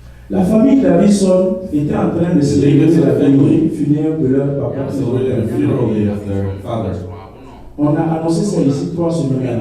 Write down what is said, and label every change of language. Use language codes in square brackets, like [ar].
[fr] La famille Davison était en train de célébrer la famille funèbre de leur papa. [en] Celebrating the funeral day of their father. [fr] On a annoncé ça ici 3 semaines